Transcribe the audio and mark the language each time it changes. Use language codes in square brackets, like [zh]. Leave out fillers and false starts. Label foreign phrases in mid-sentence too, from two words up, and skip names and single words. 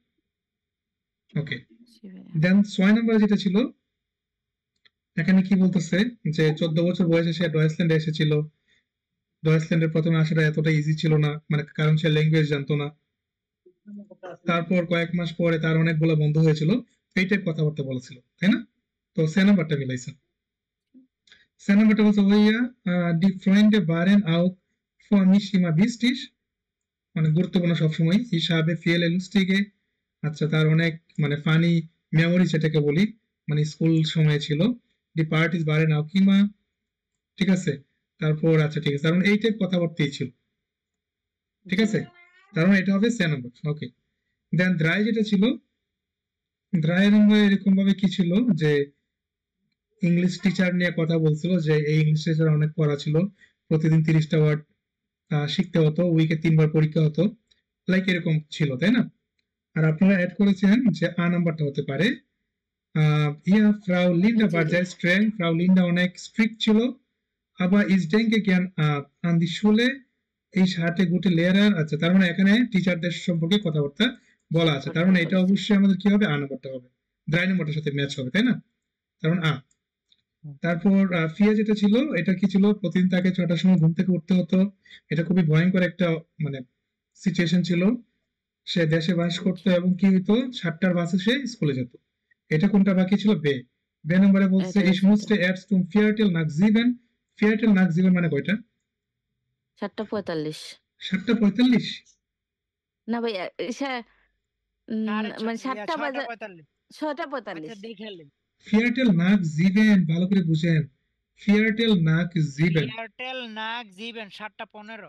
[bn] ওকে, দেন 6 নম্বরে যেটা ছিল এখানে কি বলতেছে যে 14 বছর বয়সে সে ডয়েসল্যান্ডে এসেছিল। ডয়েসল্যান্ডের প্রথমে আসাটা এতটা ইজি ছিল না, মানে কারণ সে ল্যাঙ্গুয়েজ জানতো না। তারপর কয়েক মাস পরে তার অনেকগুলো বন্ধু হয়েছিল, এইটাই কথাবার্তা বলেছিল, তাই না? তো সে নাম্বারটা মিলাইছে। সে নাম্বারটা বলছে ওইয়া [de] die Freunde waren auch für mich immer wichtig, [bn] মানে গুরুত্বপূর্ণ সবসময়। [de] ich habe viele lustige, [bn] আচ্ছা তার অনেক মানে ফানি মেমোরি যেটাকে বলি, মানে স্কুল সময় ছিল। [de] die Partys waren auch immer, [bn] ঠিক আছে? তারপর আচ্ছা ঠিক আছে, কারণ এই টাইপ কথাবার্তাই ছিল, ঠিক আছে? কারণ এটা হবে সে নাম্বার। ওকে, দেন দ্রাই যেটা ছিল, দ্রায়ের নম্বর এরকম ভাবে কি ছিল যে [en] English teacher [bn] নিয়ে কথা বলছিল, যে এই [en] English teacher [bn] অনেক পড়া ছিল, প্রতিদিন 30টা ওয়ার্ড শিখতে হতো, উইকে 3 বার পরীক্ষা হতো, লাইক এরকম ছিল, তাই না? আর আপনারা অ্যাড করেছেন যে আ নাম্বারটা হতে পারে ইয়া ফ্রাউ লিন্ডা [de] war sehr streng, [bn] ফ্রাউ লিন্ডা অনেক স্ট্রিক্ট ছিল। [de] aber ich denke gern an die Schule, Ich hatte gute Lehrer, [bn] আচ্ছা তার মানে এখানে টিচারদের সম্পর্কে কথাবার্তা বলা আছে, তার মানে এটা অবশ্যই আমাদের কি হবে, আ নাম্বারটা হবে, দ্রাই নাম্বারটার সাথে ম্যাচ হবে, তাই না? কারণ আ। তারপর ফিয়া যেটা ছিল, এটা কি ছিল, প্রতিদিন তাকে 6টার সময় ঘুম থেকে উঠতে হতো। এটা খুবই ভয়ঙ্কর একটা মানে সিচুয়েশন ছিল। সে দেশে বাস করতো এবং কি হইতো, 7টার বাসে সে স্কুলে যেত। এটা কোনটা বাকি ছিল? বে। বে নম্বরে বলছে [de] ich musste erst um Viertel nach 7, Viertel nach 7 [bn] মানে কয়টা? 7:45 7:45? না ভাই, মানে 7টা বাজে, 6:45 6:45। দেখে নেন। [de] Viertel nach 7 [bn] ভালো করে বুঝেন। [de] Viertel nach 7 Viertel nach sieben 7:15